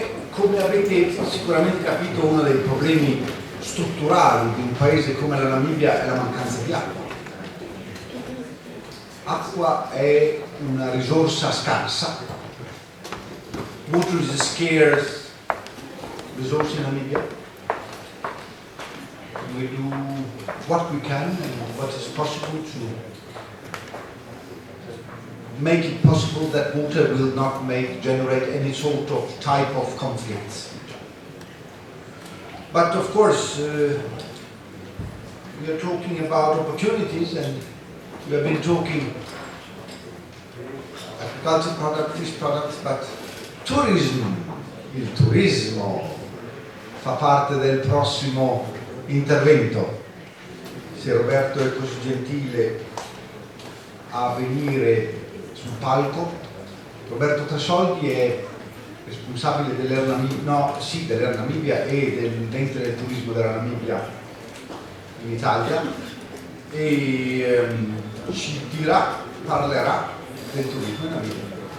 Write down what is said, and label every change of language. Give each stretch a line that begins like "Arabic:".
Italian: Come avrete sicuramente capito, uno dei problemi strutturali di un paese come la Namibia è la mancanza di acqua. Acqua è una risorsa scarsa.
English: Water is a scarce resource in Namibia. We do what we can and what is possible to make it possible that water will not generate any sort of type of conflicts. But of course, we are talking about opportunities, and we have been talking agriculture products, fish products, but tourism,
Italian: il turismo fa parte del prossimo intervento. Se Roberto è così gentile a venire sul palco. Roberto Trasoldi è responsabile dell'Air Namibia e dell'ente del turismo della Namibia in Italia e ci parlerà del turismo in Namibia.